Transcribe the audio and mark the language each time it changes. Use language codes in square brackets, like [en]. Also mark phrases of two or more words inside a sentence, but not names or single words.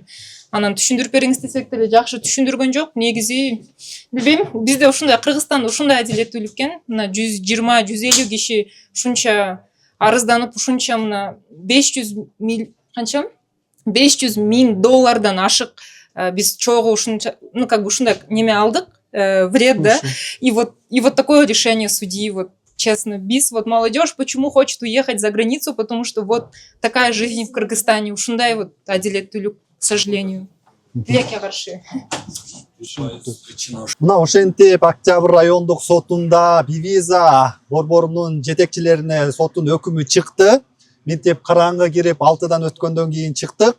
[ky] Анан түшүндүрүп бериңиз десек деле жакшы түшүндүргөн жок. Негизи билбейм, бизде ушундай Кыргызстанда ушундай адилеттүүлүк экен. Мына 120-150 киши ушунча арызданып, ушунча мына 500 миң доллардан ашык биз чогуу ушунча, [ru] ну как бы [ky] ушундай неме алдык, [ru] вред, да. И вот такое решение судьи, вот честно, биз, вот молодежь почему хочет уехать за границу, потому что вот такая жизнь в Кыргызстане, [ky] ушундай вот адилеттүүлүк, [ru] к сожалению. [ky] Тилекке каршы. Мына ошентип Октябрь райондук сотунда Бивиза борборунун жетекчилерине соттун өкүмү чыкты. Мектеп караңгы кирип 6-дан өткөндөн кийин чыктык.